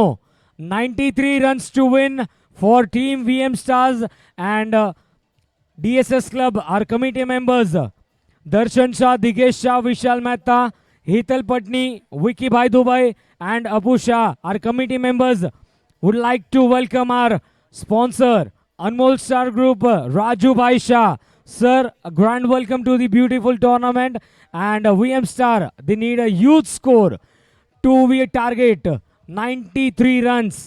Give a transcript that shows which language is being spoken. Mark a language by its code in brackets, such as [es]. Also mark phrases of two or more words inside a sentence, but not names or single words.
[en] 93 runs to win for team VM Stars and DSS Club. Our committee members Darshan Shah, Digesh Shah, Vishal Mehta, Hital Patni, Vikibhai Dubai and Apu Shah. Our committee members would like to welcome our sponsor Anmol Star Group, Rajubhai Shah. Sir, a grand welcome to the beautiful tournament. And VM Star, they need a huge score to be a target 93 runs.